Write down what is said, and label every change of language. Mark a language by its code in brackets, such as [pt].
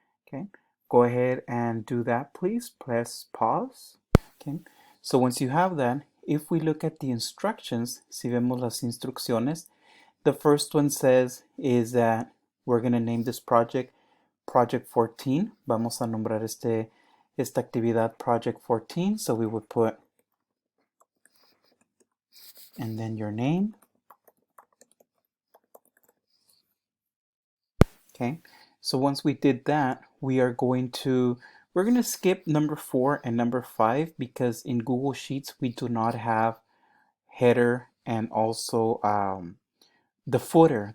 [en] Okay, go ahead and do that, please. Press pause. Okay, so once you have that, if we look at the instructions, [es] si vemos las instrucciones, [en] the first one says is that we're going to name this project Project 14. [es] Vamos a nombrar esta actividad Project 14. [en] So we would put, and then your name. Okay, so once we did that, we're going to skip number 4 and number 5 because in Google Sheets we do not have header and also the footer.